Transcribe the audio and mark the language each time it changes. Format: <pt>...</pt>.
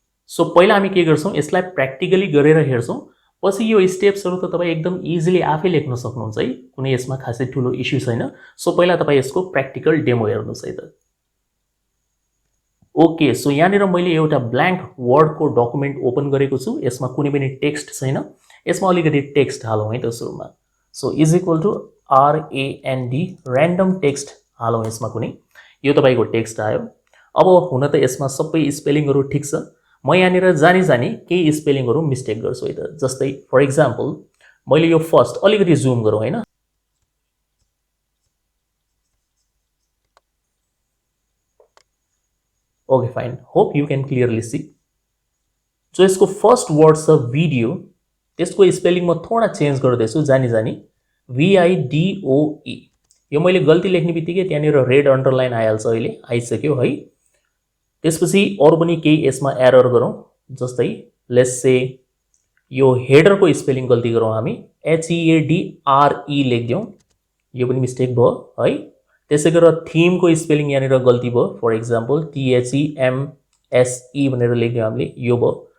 <ne>So पहिला हामी के गर्छौँ, यसलाई प्र्याक्टिकली गरेर हेर्छौँ। पछि यो स्टेप्सहरू त तपाईँ एकदम इजिली आफै लेख्न सक्नुहुन्छ है, कुनै यसमा खासै ठुलो इस्यु छैन। सो पहिला तपाईँ यसको प्र्याक्टिकल डेमो हेर्नुहोस् है त। ओके, सो यहाँनिर मैले एउटा ब्ल्याङ्क वर्डको डकुमेन्ट ओपन गरेको छु। यसमा कुनै पनि टेक्स्ट छैन। यसमा अलिकति टेक्स्ट हालौँ है त सुरुमा। So is equal to RAND, random text हालौँ यसमा कुनै। यो तपाईँको टेक्स्ट आयो। अब हुन त यसमा सबै स्पेलिङहरू ठिक छ। म यहाँनिर जानी जानी केही स्पेलिङहरू मिस्टेक गर्छु है त। जस्तै फर इक्जाम्पल मैले यो फर्स्ट अलिकति जुम गरौँ होइन।</ne> <en>Okay fine, hope you can clearly see.</en> <ne>जो यसको फर्स्ट वर्ड छ भिडियो, त्यसको स्पेलिङ म थोडा चेन्ज गर्दैछु जानी जानी, VIDOE। यो मैले गल्ती लेख्ने बित्तिकै त्यहाँनिर रेड अन्डरलाइन आइहाल्छ, अहिले आइसक्यो है। त्यसपछि अरू पनि केही यसमा एरर गरौँ। जस्तै लेट्स से यो हेडरको स्पेलिङ गल्ती गरौँ हामी, HEADRE लेखिदिउँ, यो पनि मिस्टेक भयो है। त्यसै गरेर थिमको स्पेलिङ यहाँनिर गल्ती भयो, फर इक्जाम्पल THEMSE भनेर लेख्यौँ हामीले, यो भयो।</ne>